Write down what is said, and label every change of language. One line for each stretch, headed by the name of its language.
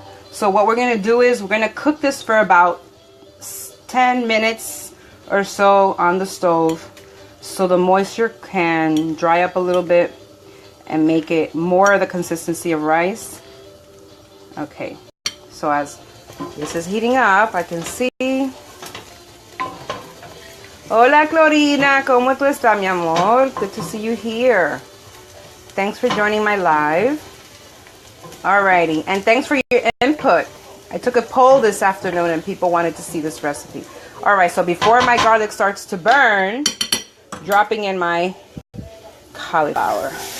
English: So what we're going to do is we're going to cook this for about 10 minutes or so on the stove so the moisture can dry up a little bit and make it more of the consistency of rice. Okay, so as this is heating up, I can see.
Spanish: Hola Clorina, ¿cómo tú estás, mi amor?
English: Good to see you here. Thanks for joining my live. Alrighty, and thanks for your input. I took a poll this afternoon and people wanted to see this recipe. Alright, so before my garlic starts to burn, dropping in my cauliflower.